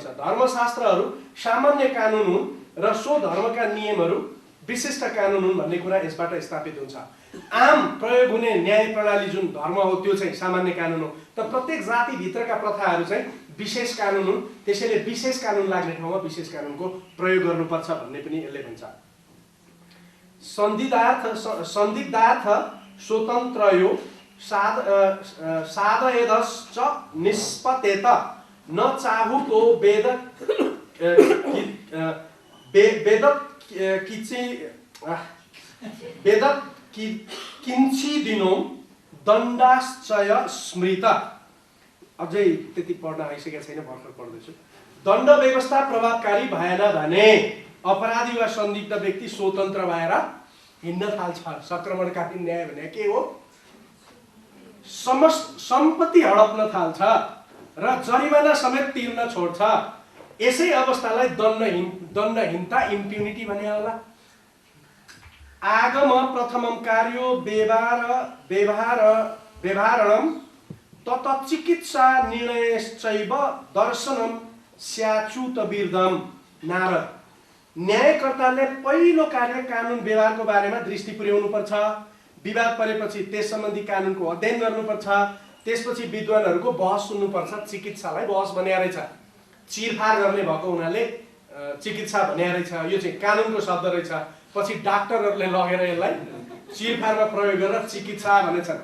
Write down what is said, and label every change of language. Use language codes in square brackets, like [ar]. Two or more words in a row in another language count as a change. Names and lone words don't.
[ne] धर्मशास्त्रहरू सामान्य कानुन हुन् र सो धर्मका नियमहरू विशिष्ट कानुन हुन् भन्ने कुरा यसबाट स्थापित हुन्छ। आम प्रयोग हुने न्याय प्रणाली जुन धर्म हो त्यो चाहिँ सामान्य कानुन हो, तर प्रत्येक जाति भित्रका प्रथाहरू चाहिँ विशेष कानुन हुन्। त्यसैले विशेष कानुन लाग्ने ठाउँमा विशेष कानुनको प्रयोग गर्नुपर्छ भन्ने पनि यसले भन्छ। [sa] संदिग्धार्थ स्वतन्त्रयो साधयदश्च निष्पतेत न चाहुतो वेद किञ्चिदिनो दण्डाश्चय स्मृत। [ne] अझै त्यति पढ्न आइसकेको छैन, भर्खर पढ्दैछु। दण्ड व्यवस्था प्रभावकारी भएन भने अपराधी वा संदिग्ध व्यक्ति स्वतन्त्र भएर हिँड्न थाल्छ। संक्रमणकालीन न्याय भने के हो? सम्पत्ति हडप्न थाल्छ र जरिवाना समेत तिर्न छोड्छ। यसै अवस्थालाई दण्डहीनता इम्प्युनिटी भने होला। [sa] आगम प्रथमं कार्यो व्यवहारणं तत चिकित्सा निर्णयश्चैव दर्शनम स्याच्युतविर्दम। [ne] नारद, न्यायकर्ताले पहिलो कार्य कानुन व्यवहारको बारेमा दृष्टि पुर्याउनु पर्छ। विवाद परेपछि त्यस सम्बन्धी कानुनको अध्ययन गर्नुपर्छ। त्यसपछि विद्वानहरूको बहस सुन्नुपर्छ। चिकित्सालाई बहस भनेको रहेछ, चिरफार गर्ने भएको हुनाले चिकित्सा भनेको रहेछ। यो चाहिँ कानुनको शब्द रहेछ। पछि डाक्टरहरूले लगेर यसलाई चिरफारमा प्रयोग गरेर चिकित्सा भनेछन्।